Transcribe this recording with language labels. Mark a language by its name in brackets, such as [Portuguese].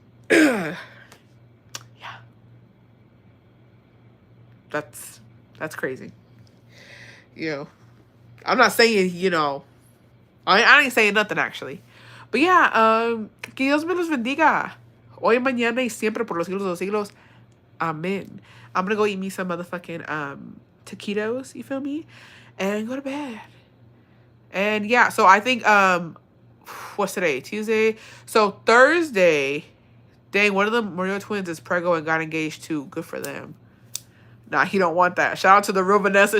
[English] Yeah. That's crazy. You know, I'm not saying, you know, I ain't saying nothing actually. But yeah, [Spanish] que Dios me los bendiga. Hoy, mañana, y siempre por los siglos de los siglos. [English] Amen. I'm gonna go eat me some motherfucking taquitos, you feel me? And go to bed. And yeah, so I think, what's today? Tuesday? So Thursday, dang, one of the Murillo twins is preggo and got engaged too. Good for them. Nah, he don't want that. Shout out to the real Vanessa.